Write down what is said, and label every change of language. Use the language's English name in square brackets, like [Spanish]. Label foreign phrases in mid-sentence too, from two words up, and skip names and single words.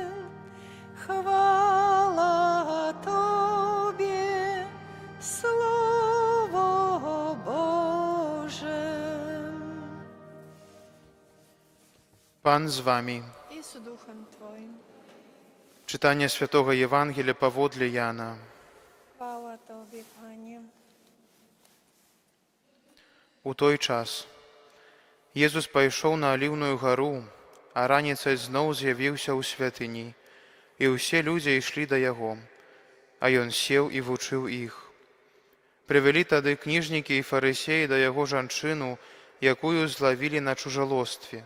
[Polish] Chwała Tobie, Słowo Boże. Pan z Wami. I z duchem Twoim. Czytanie Świętego Ewangelii powodle Jana. Chwała Tobie, Panie. [Belarusian] У той час Єсус пайшоў на Аліўную гару, а раніцай зноў з'явіўся ў святыні, і ўсе людзі ішлі да яго, а ён сеў і вучыў іх. Прывялі тады кніжнікі і фарысеі да яго жанчыну, якую злавілі на чужалостве.